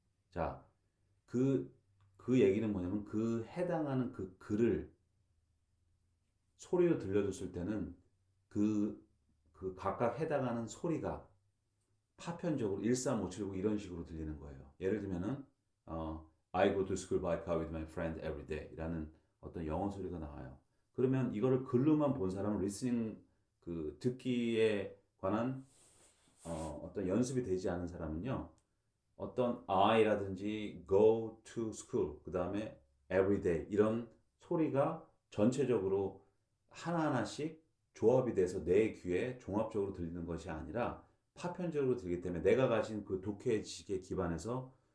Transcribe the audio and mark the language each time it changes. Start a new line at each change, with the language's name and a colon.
Korean: 자, 그, 그 얘기는 뭐냐면 그 해당하는 그 글을 소리로 들려줬을 때는 그, 그 각각 해당하는 소리가 파편적으로 13579 이런 식으로 들리는 거예요. 예를 들면은
English: I go to school by car with my friend every day
Korean: 라는 어떤 영어 소리가 나와요. 그러면 이거를 글로만 본 사람은 리스닝 그 듣기에 관한 어떤 연습이 되지 않은 사람은요. 어떤 I라든지 go to school 그 다음에 every day 이런 소리가 전체적으로 하나하나씩 조합이 돼서 내 귀에 종합적으로 들리는 것이 아니라 파편적으로 들리기 때문에 내가 가진 그 독해 지식에 기반해서